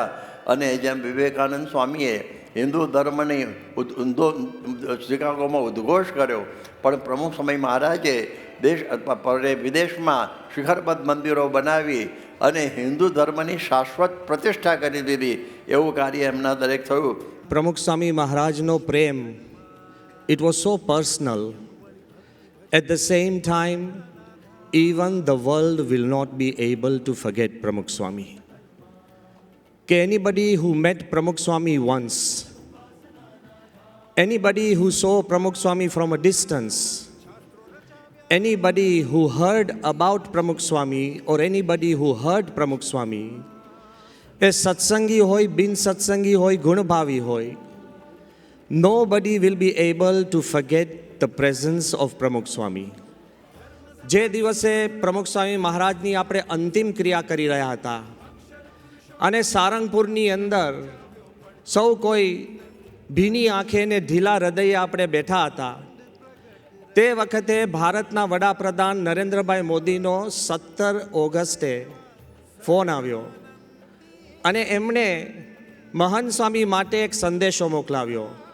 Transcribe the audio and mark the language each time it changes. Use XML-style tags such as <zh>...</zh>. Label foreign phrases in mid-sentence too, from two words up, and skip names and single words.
<gu>અને જેમ વિવેકાનંદ સ્વામીએ હિન્દુ ધર્મની શિકાગોમાં ઉદ્ઘોષ કર્યો, પણ પ્રમુખ સ્વામી મહારાજે દેશ વિદેશમાં શિખરબદ્ધ મંદિરો બનાવી અને હિન્દુ ધર્મની શાશ્વત પ્રતિષ્ઠા કરી દીધી. એવું કાર્ય એમના દરેક થયું. પ્રમુખ સ્વામી મહારાજનો પ્રેમ,</gu> <en>it was so personal. At the same time, even the world will not be able to forget Pramukh Swami. Anybody who met Pramukh Swami once, anybody who saw Pramukh Swami from a distance, anybody who heard about Pramukh Swami or anybody who heard Pramukh Swami,</en> <gu>એ સત્સંગી હોય, બિન સત્સંગી હોય, ગુણભાવી હોય,</gu> <en>nobody will be able to forget the presence of Pramukh Swami.</en> <gu>જે દિવસે પ્રમુખ સ્વામી મહારાજની આપણે અંતિમ ક્રિયા કરી રહ્યા હતા, અને સારંગપુરની અંદર સૌ કોઈ ભીની આંખે ને ઢીલા હૃદયે આપણે બેઠા હતા. તે વખતે ભારતના વડાપ્રધાન નરેન્દ્રભાઈ મોદીનો 17 ઓગસ્ટે ફોન આવ્યો અને એમણે મહંત સ્વામી માટે એક સંદેશો મોકલાવ્યો.</gu>